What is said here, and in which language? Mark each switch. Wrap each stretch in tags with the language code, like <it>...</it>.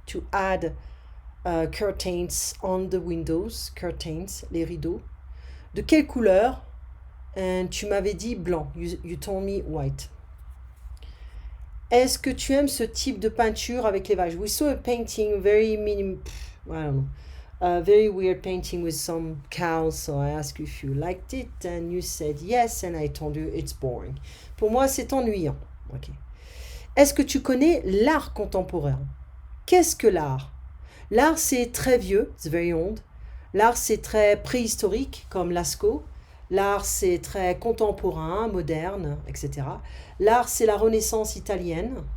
<en>To add curtains on the windows.</en> <fr>Curtains, les rideaux. De quelle couleur? And tu m'avais dit blanc.</fr> <en>You told me white.</en> <fr>Est-ce que tu aimes ce type de peinture avec les vaches?</fr> <en>We saw a painting, very I don't know. A very weird painting with some cows, so I asked you if you liked it, and you said yes, and I told you it's boring.</en> <fr>Pour moi, c'est ennuyant. Okay. Est-ce que tu connais l'art contemporain? Qu'est-ce que l'art? L'art, c'est très vieux,</fr> <en>it's very old.</en> <fr>L'art, c'est très préhistorique, comme Lascaux. L'art, c'est très contemporain, moderne, etc. L'art, c'est la Renaissance italienne.</fr>